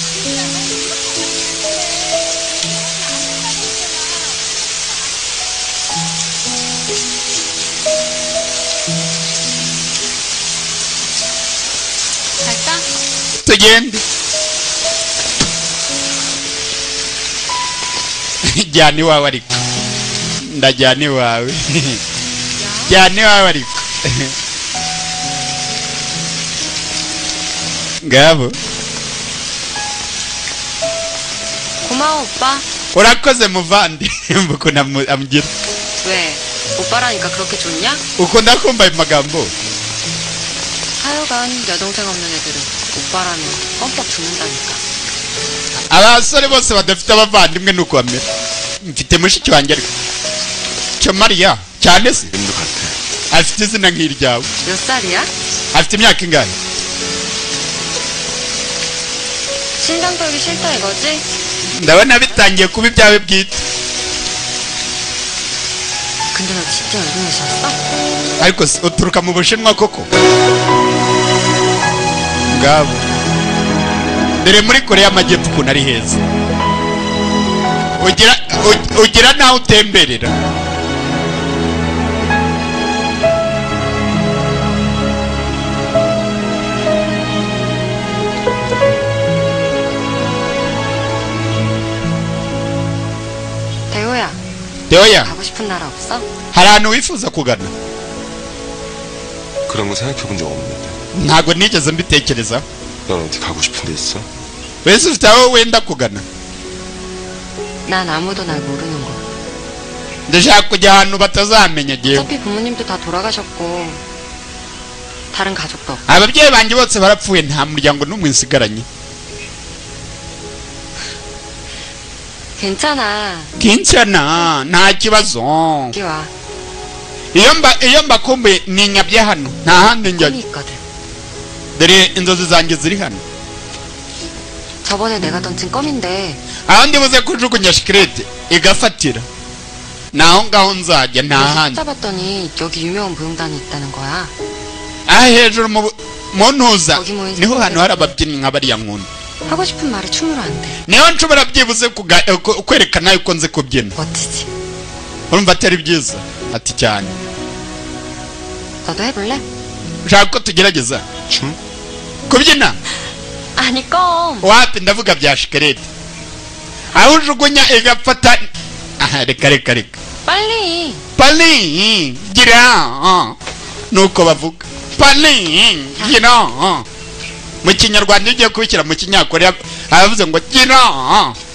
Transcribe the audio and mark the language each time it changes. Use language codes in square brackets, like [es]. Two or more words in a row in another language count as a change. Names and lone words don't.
[rw] tugende. jyana iwawe ariko. ndajyana iwawe. jyana iwawe ariko. ngabo. [ko] 고마워 오빠. [rw] urakoze muvandi. ukuntu amugira. [ko] 왜? 오빠라니까 그렇게 좋냐? [rw] ukunda kumva ayo magambo. [ko] 하여간 여동생 없는 애들은 오빠라면 껌뻑 죽는다니까. [rw] abasore bose badafite abavandimwe nuko bamera. mfite mushiki wanjye ariko. cyo Mariya cyane se. afite izina nk'iryawe. [ko] 몇 살이야? [rw] afite imyaka ingahe? [ko] 신장 털기 싫다 이거지? [rw] ndabona bitangiye kuba ibyawe bwite. [ko] 근데 너 진짜 일본에서 왔어? [rw] ariko uturuka mu Bushinwa koko? ngabo dore muri Korea y'Amajyepfo ukuntu ari heza, ugira naho utemberera. [ko] 대호야, 가고 싶은 나라 없어? [rw] hari ahantu wifuza kugana? [ko] 그런 거 생각해본 적 없는데. [rw] ntabwo nigeze mbitekerezaho. [ko] 넌 어디 가고 싶은 데 있어? [rw] wese ufite aho wenda kugana? [ko] 난 아무도 날 모르는 곳. [rw] ndashaka kujya ahantu batazamenya jewe. [ko] 어차피 부모님도 다 돌아가셨고 다른 가족도 없고. [rw] ababyeyi banjye bose barapfuye, nta muryango n'umwe nsigaranye. [ko] 괜찮아. 괜찮아, [rw] nta kibazo. [ko] 여기 와. [rw] iyo mbakumbuye ninyabye hano, nta handi njya. [ko] 꿈이 있거든. [rw] dore inzozi zanjye ziri hano. [ko] 저번에 내가 던진 껌인데 [rw] aho ndibuze kujugunya shikarete igafatira, naho ngaho nzajya, nta handi. [ko] 찾아봤더니 여기 유명한 무용단이 있다는 거야. [rw] aha hejuru mu ntuza niho hantu hari ababyinnyi nka bariya nkunda. [ko] 하고 싶은 말이 춤으로 안 돼. [rw] niho nshobora byibuze kwerekana yuko nzi kubyina. [ko] 멋지지? [rw] urumva atari byiza? ati cyane. [ko] 너도 해볼래? [rw] ushaka ko tugerageza kubyina? [ko] 아니 껌. [rw] wapi, ndavuga bya shikarete. aho ujugunya igafata. aha, reka 빨리 gira, nuko bavuga 빨리 gira. mu kinyarwanda ugiye kubishyira mu kinyakoreya aravuze ngo gira.